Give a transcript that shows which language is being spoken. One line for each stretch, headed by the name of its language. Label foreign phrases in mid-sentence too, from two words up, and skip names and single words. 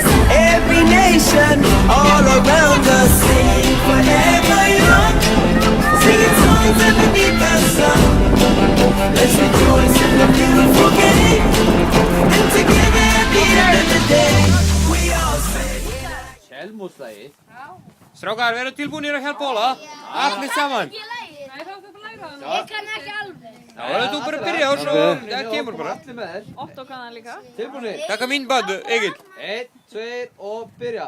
English: Every nation, all around us. Sing forever young, singing songs underneath the sun. Let's rejoice in the beautiful game, and together at the end of the day, we all say
Icelandic: Sjálfmótslagið. Strákar, verður tilbúinir að hjálpa Óla? Allir saman. Nei, þá þú bara læra það. Ég kann ekki alveg. Já, verður þú bara að byrja og svo það kemur bara. Allir með þér. Otto kann það líka. Tilbúinir. Takk að mín band, Egil. 1, 2 og byrja.